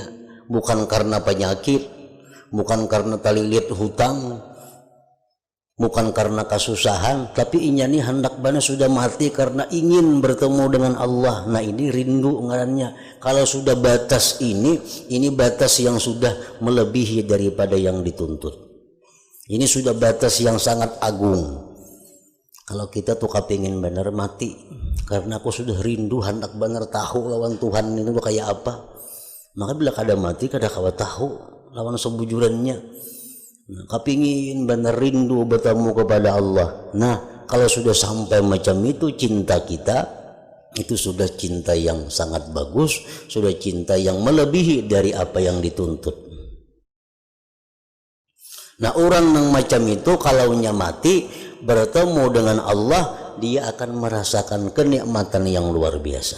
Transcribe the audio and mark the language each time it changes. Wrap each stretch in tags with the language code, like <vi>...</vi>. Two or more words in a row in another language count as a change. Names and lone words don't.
<bjn>Bukan karena penyakit, bukan karena talilit hutang, bukan karena kesusahan, tapi inyani hendak bana sudah mati karena ingin bertemu dengan Allah. Nah, ini rindu ngarannya. Kalau sudah batas ini batas yang sudah melebihi daripada yang dituntut.</bjn> <id>Ini sudah batas yang sangat agung.</id> <bjn>Kalau kita tuh kepingin benar mati karena aku sudah rindu hendak benar tahu lawan Tuhan itu kayak apa. Maka bila kada mati kada kawa tahu lawan sebujurannya. Nah,</bjn> <id>kepingin benar rindu bertemu kepada Allah. Nah, kalau sudah sampai macam itu cinta kita, itu sudah cinta yang sangat bagus, sudah cinta yang melebihi dari apa yang dituntut. Nah, orang yang macam itu kalau mati bertemu dengan Allah, dia akan merasakan kenikmatan yang luar biasa.</id>